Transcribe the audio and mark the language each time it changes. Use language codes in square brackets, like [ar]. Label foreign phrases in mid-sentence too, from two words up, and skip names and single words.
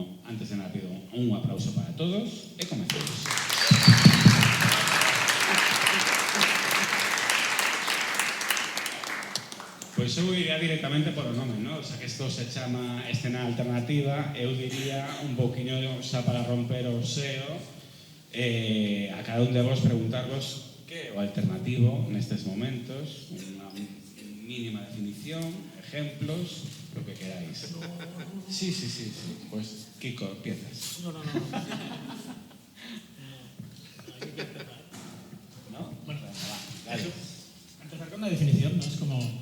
[gl] Antes de nada pido un aplauso para todos e comenzamos. Pois eu iría directamente por o nome, non? Xa que isto se chama escena alternativa, eu diría un pouquiño xa para romper o seo a cada un de vos preguntarvos que é o alternativo nestes momentos, unha mínima definición, ejemplos, [es] lo que queráis. Sí. Pues, Kiko, empiezas. No. Hay que empezar. ¿No? Bueno, dale. Empezar con una definición, ¿no? Es como...